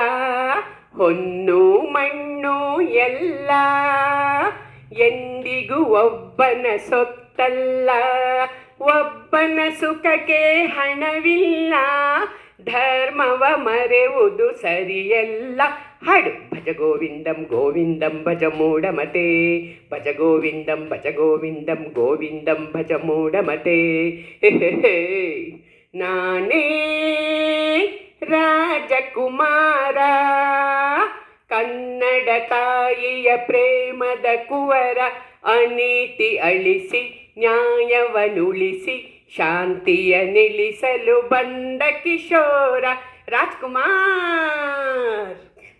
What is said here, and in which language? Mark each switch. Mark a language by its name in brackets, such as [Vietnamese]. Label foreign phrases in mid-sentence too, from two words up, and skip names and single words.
[Kannada] ಹೊನ್ನು ಮಣ್ಣು ಎಲ್ಲ ಎಂದಿಗೂ ಒಬ್ಬನ ಸೊತ್ತಲ್ಲ. ಒಬ್ಬನ ಸುಖಕ್ಕೆ ಹಣವಿಲ್ಲ, ಧರ್ಮವ ಮರೆಯುವುದು ಸರಿಯಲ್ಲ. [Sanskrit] ಹಾಡು ಭಜ ಗೋವಿಂದಂ ಗೋವಿಂದಂ ಭಜ ಮೂಢಮತೆ, ಭಜ ಗೋವಿಂದಂ ಭಜ ಗೋವಿಂದಂ ಗೋವಿಂದಂ ಭಜ ಮೂಢಮತೆ. [Kannada] ನಾನೇ ರಾಜಕುಮಾರ, ಕನ್ನಡ ತಾಯಿಯ ಪ್ರೇಮದ ಕುವರ, ಅನೀತಿ ಅಳಿಸಿ ನ್ಯಾಯವನ್ನುಳಿಸಿ ಶಾಂತಿಯ ನಿಲ್ಲಿಸಲು ಬಂದ ಕಿಶೋರ ರಾಜ್ಕುಮಾರ್.